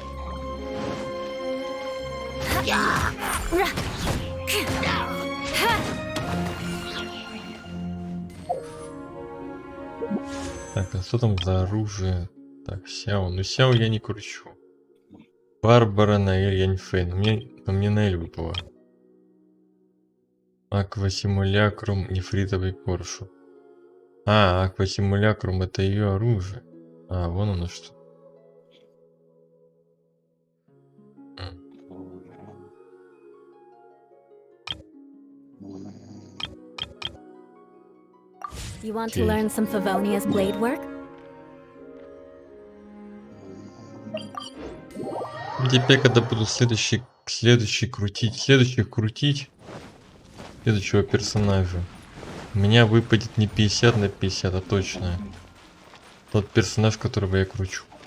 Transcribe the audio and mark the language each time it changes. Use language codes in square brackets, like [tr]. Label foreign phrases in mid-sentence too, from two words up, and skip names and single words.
[ru] Так, а что там за оружие? Так, Сяо. Ну Сяо я не кручу. Барбара, Наэль, Яньфэн. Мне Наэль выпала. Аквасимулякрум, нефритовый коршу. А, аквасимулякрум это ее оружие. А, вон оно что. [en] You want to learn some Favonia's blade work? [ru] Теперь, когда буду следующих крутить следующего персонажа, у меня выпадет не 50 на 50, а точно тот персонаж, которого я кручу.